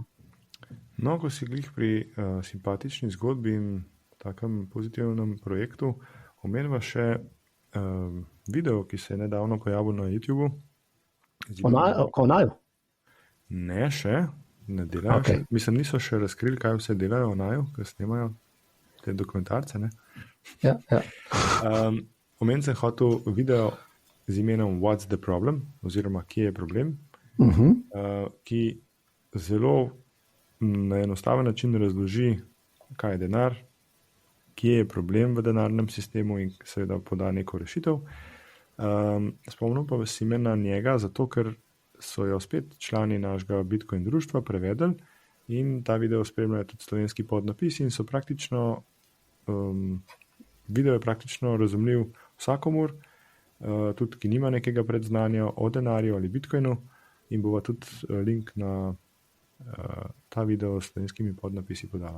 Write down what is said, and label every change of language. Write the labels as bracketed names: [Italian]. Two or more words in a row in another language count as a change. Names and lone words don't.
[Slovenian] No, ko si glih pri simpatični zgodbi in takem pozitivnem projektu, omeniva še video, ki se je nedavno pojavil na YouTubeu. O naju? Ne še, ne delajo Okay. še. Mislim, niso še razkrili, kaj vse delajo o naju, ker snemajo te dokumentarce, ne? Ja. Omen sem hotel video z imenom [English] What's the problem, [Slovenian] oziroma kje je problem, ki zelo na enostaven način razloži, kaj je denar, kje je problem v denarnem sistemu in seveda poda neko rešitev. Spomnim pa vas imena njega, zato ker so jo spet člani našega Bitcoin društva prevedli in ta video spremljajo tudi slovenski podnapisi in so praktično, video je praktično razumljiv vsakomur, tudi ki nima nekega predznanja o denarju ali Bitcoinu in bova tudi link na ta video s slovenskimi podnapisi podala.